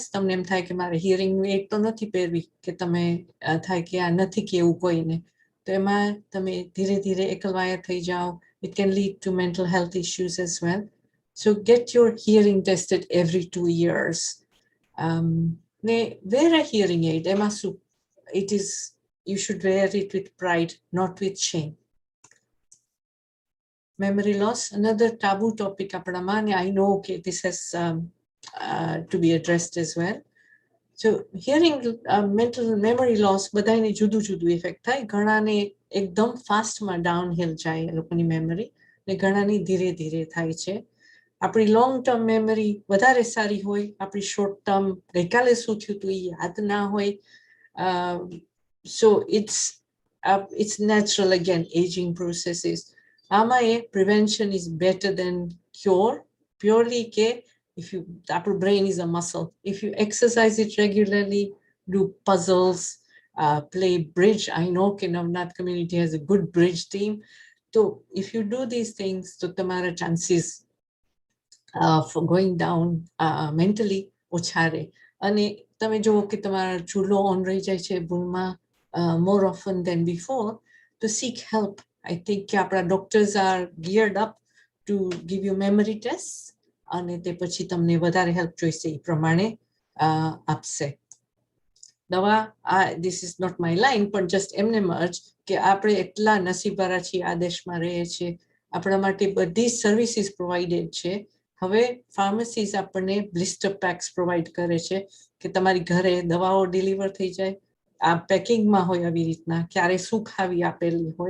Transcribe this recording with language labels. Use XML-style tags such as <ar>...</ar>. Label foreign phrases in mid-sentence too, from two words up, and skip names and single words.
<gu>તમને એમ થાય કે મારે હિયરિંગની એડ તો નથી પહેરવી, કે તમે થાય કે આ નથી કેવું કોઈને, તો એમાં તમે ધીરે ધીરે એકલવાયા થઈ જાઓ.</gu> <en>It can lead to mental health issues as well. So get your hearing tested every 2 years. ને wear a hearing aid,</en> <gu>એમાં શું,</gu> <en>it is, you should wear it with pride, not with shame. Memory loss, another taboo topic આપણામાં, and I know okay, this has to be addressed as well. So hearing, mental memory loss,</en> <gu>બધાને જુદું જુદું ઇફેક્ટ થાય. ઘણાને એકદમ ફાસ્ટમાં ડાઉનહિલ જાય એ લોકોની મેમરી, ને ઘણાની ધીરે ધીરે થાય છે. આપણી</gu> <en>long term memory</en> <gu>વધારે સારી હોય, આપણી</gu> <en>short term</en> <gu>ગઈકાલે શું થયું હતું એ યાદ ના હોય.</gu> <en>So it's natural, again, aging processes.</en> <gu>આમાં એ</gu> <en>prevention is better than cure. Purely કે if you, our brain is a muscle. If you exercise it regularly, do puzzles, play bridge. I know that Navnath community has a good bridge team. So if you do these things, so tamara chances for going down mentally</en> <gu>ઓછા રહે. અને તમે જુઓ કે તમારા ચૂલો ઓન રહી જાય છે ભૂલમાં</gu> <en>more often than before, to seek help. I think આપણા doctors are geared up to give you memory tests,</en> <gu>અને તે પછી તમને વધારે હેલ્પ જોઈશે એ પ્રમાણે આપશે. દવા</gu> <en>this is not my line,</en> <gu>પણ જસ્ટ એમને મર્જ કે આપણે એટલા નસીબવાળા છીએ, આ દેશમાં રહીએ છીએ, આપણા માટે બધી</gu> <en>services provided</en> <gu>છે. હવે ફાર્મસીસ આપણને</gu> <en>blister packs</en> <gu>પ્રોવાઈડ કરે છે કે તમારી ઘરે દવાઓ ડિલિવર થઈ જાય, આ પેકિંગમાં હોય આવી રીતના, ક્યારે શું ખાવી આપેલી હોય.</gu>